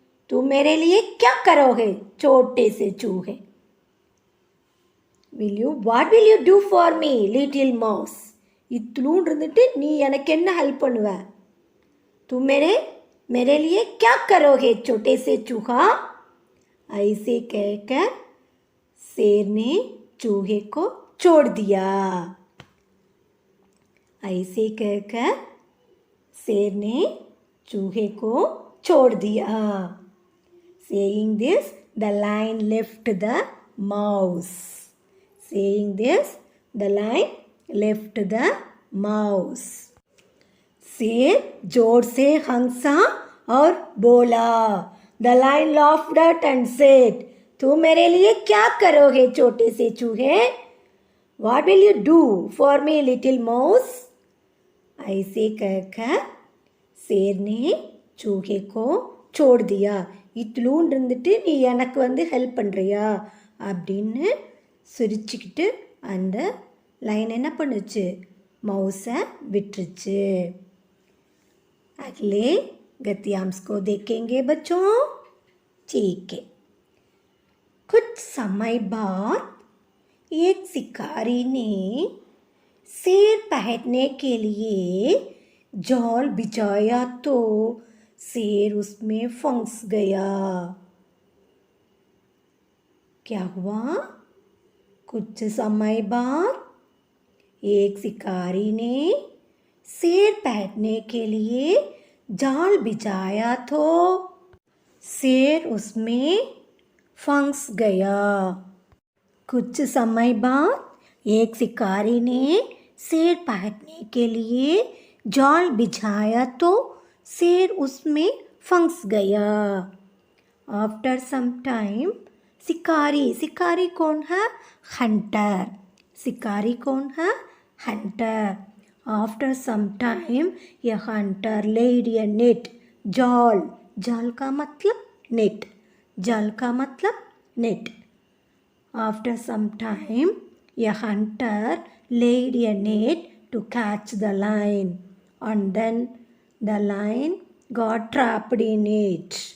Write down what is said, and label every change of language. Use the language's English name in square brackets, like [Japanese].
[Hindi] तुम मेरे लिए क्या करोगे छोटे से चूहे? [English] what will you do for me little mouse? [Tamil] இத்துலூன் இருந்துட்டு நீ எனக்கு என்ன ஹெல்ப் பண்ணுவ? [Hindi] तुम मेरे लिए क्या करोगे छोटे से चूहा? ऐसे कहकर शेर ने चूहे को छोड़ दिया। ऐसे कहकर शेर ने चूहे को छोड़ दिया। [English] Saying this, the lion left the mouse. Saying this, the lion left the mouse. [Hindi] शेर जोर से हंसा और बोला। [English] The lion laughed at and said, [Hindi] तुम मेरे लिए क्या करोगे छोटे से चूहे? [English] What will you do for me little mouse? [Hindi] ऐसे कहकर शेर ने चूहे को छोड़ दिया। [Tamil] இத்துலூன் இருந்துட்டு நீ எனக்கு வந்து ஹெல்ப் பண்ணுறியா அப்படின்னு சிரிச்சுக்கிட்டு அந்த லைன் என்ன பண்ணுச்சு? மவுஸை விட்டுருச்சு। [Hindi] अगले गद्यांश को देखेंगे बच्चों। ठीक है। कुछ समय बाद एक शिकारी ने शेर पकड़ने के लिए जाल बिछाया तो शेर उसमें फंस गया। क्या हुआ? कुछ समय बाद एक शिकारी ने शेर पकड़ने के लिए जाल बिछाया तो शेर उसमें फंस गया। कुछ समय बाद एक शिकारी ने शेर पकड़ने के लिए जाल बिछाया तो शेर उसमें फंस गया। [English] after some time [Hindi] शिकारी कौन है? हंटर। शिकारी कौन है? Hunter. [English] After some time, a hunter laid a net, [Hindi] जाल का मतलब [English] net, जाल का मतलब net. After some time, a hunter laid a net to catch the lion, and then the lion got trapped in it.